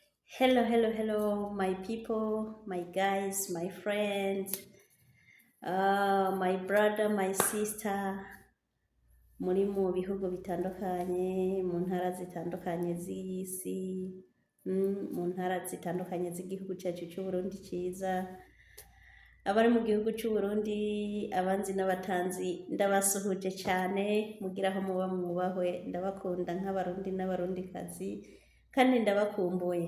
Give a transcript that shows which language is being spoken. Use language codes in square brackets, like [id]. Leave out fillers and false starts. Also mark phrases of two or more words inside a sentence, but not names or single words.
[en] Hello, hello, hello, my people, my guys, my friends, my brother, my sister, [rn] muri mu bihugu bitandukanye, mu ntara zitandukanye z'isi, mu ntara zitandukanye z'igihugu cyacu cy'u Burundi cyiza, abari mu gihugu cy'u Burundi, abanzi n'abatanzi, ndabasuhuje cyane, mugira aho muba mwubahwe, ndabakunda nk'abarundi n'abarundikazi, kandi ndabakumbuye.